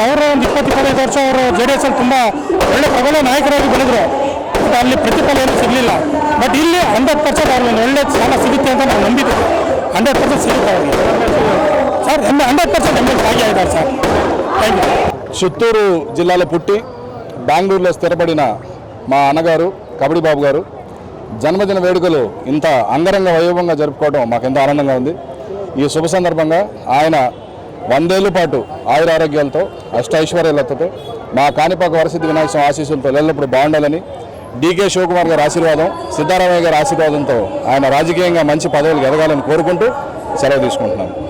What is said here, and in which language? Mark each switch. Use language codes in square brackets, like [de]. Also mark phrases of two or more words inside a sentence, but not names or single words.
[kn] ಅವರು ಒಂದು 20-25 ವರ್ಷ ಅವರು JDS ಅಲ್ಲಿ ತುಂಬ ಒಳ್ಳೆ ಪ್ರಬಲ ನಾಯಕರಾಗಿ ಬೆಳೆದರು. ಬಟ್ ಅಲ್ಲಿ ಪ್ರತಿಫಲ ಏನು ಸಿಗಲಿಲ್ಲ. ಬಟ್ ಇಲ್ಲಿ 100% ಅವ್ರಿಗೆ ಒಂದು ಒಳ್ಳೆ ಸ್ಥಾನ ಸಿಗುತ್ತೆ ಅಂತ ನಾವು ನಂಬಿದ್ದೀವಿ. 100% ಸಿಗುತ್ತೆ ಅವ್ರಿಗೆ ಸರ್. 100% ML ಭಾಗಿಯಾಗಿದ್ದಾರೆ ಸರ್. [en] thank you. [te] చిత్తూరు జిల్లాలో పుట్టి బెంగళూరులో స్థిరపడిన మా అన్నగారు కబడ్డీ బాబు గారు జన్మదిన వేడుకలు ఇంత అంగరంగ వైభవంగా జరుపుకోవడం మాకెంతో ఆనందంగా ఉంది. ఈ శుభ సందర్భంగా ఆయన 100 ఏళ్ల పాటు ఆయురారోగ్యాలతో, అష్టైశ్వర్యాలతో, మా కాణిపాక వరసిద్ధి వినాయక స్వామి ఆశీస్సులతో ఎల్లప్పుడూ బాగుండాలని, DK శివకుమార్ గారి ఆశీర్వాదం, సిద్ధారామయ్య గారి ఆశీర్వాదంతో ఆయన రాజకీయంగా మంచి పదవులకు ఎదగాలని కోరుకుంటూ సెలవు తీసుకుంటున్నాను.